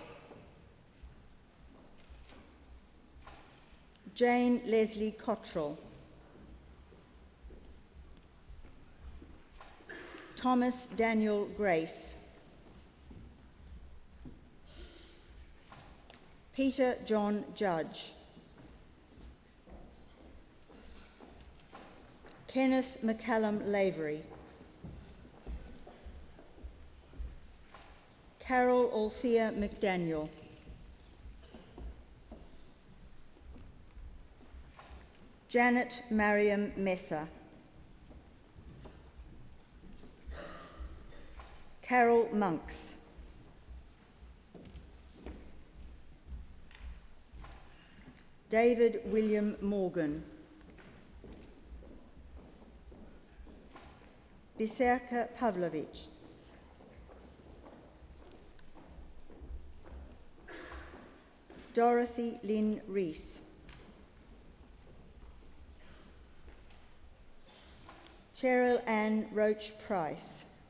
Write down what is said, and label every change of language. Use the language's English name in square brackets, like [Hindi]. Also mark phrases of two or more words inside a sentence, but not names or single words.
[English] Jane Leslie Cottrell. Thomas Daniel Grace. Peter John Judge. Kenneth McCallum Lavery. Carol Althea McDaniel. Janet Mariam Messer. Carol Monks. David William Morgan. Biserka Pavlovich. Dorothy Lynn Rees. Cheryl Ann Roach Price.